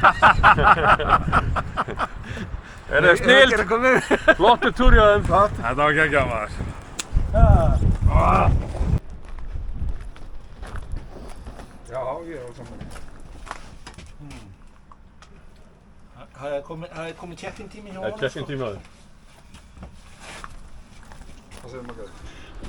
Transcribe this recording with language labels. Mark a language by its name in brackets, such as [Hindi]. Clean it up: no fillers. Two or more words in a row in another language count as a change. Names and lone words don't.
[Icelandic] Er það snilt? Flottur túr hjá þeim. Þetta var geggjað, maður. Já, ég var saman. Það er komið check-in tími hjá Það er check-in tími á þér. Hvað segir maður?